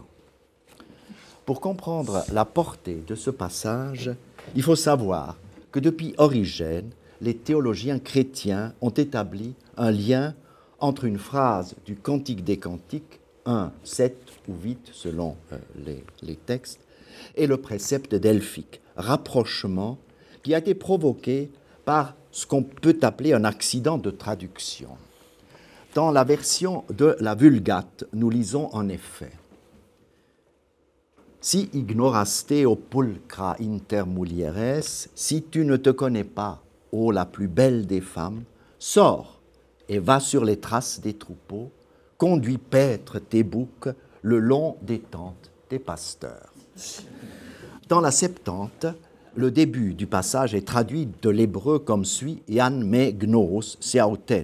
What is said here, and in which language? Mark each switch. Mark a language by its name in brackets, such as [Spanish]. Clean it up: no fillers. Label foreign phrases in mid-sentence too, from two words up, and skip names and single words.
[French] Pour comprendre la portée de ce passage, il faut savoir que depuis Origène, les théologiens chrétiens ont établi un lien entre une phrase du Cantique des Cantiques, 1, 7 ou 8 selon les textes, et le précepte delphique, rapprochement qui a été provoqué par ce qu'on peut appeler un accident de traduction. Dans la version de la Vulgate, nous lisons en effet « [Latin] Si ignoraste o pulcra inter mulieres, [French] si tu ne te connais pas, ô la plus belle des femmes, sors et va sur les traces des troupeaux, conduis paître tes boucs le long des tentes des pasteurs. » Dans la Septante, le début du passage est traduit de l'hébreu comme suit « [Greek] ἐὰν μὴ γνῷς σεαυτήν ».